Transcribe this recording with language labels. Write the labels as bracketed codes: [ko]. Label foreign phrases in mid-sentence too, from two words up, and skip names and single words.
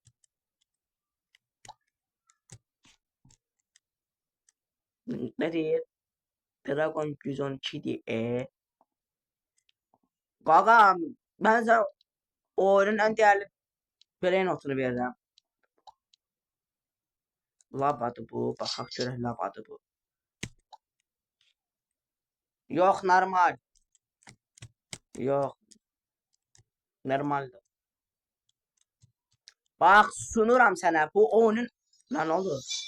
[tr] Ne diyeyim? Dragon 112 diye. Gaga ben sana oyunun en değerli birey notunu veririm. [az] Lavadı bu. Baxaq görək lavadı bu. Yox normal. Yox. Normaldır. Bax sunuram sənə. Bu oyunun lan olur.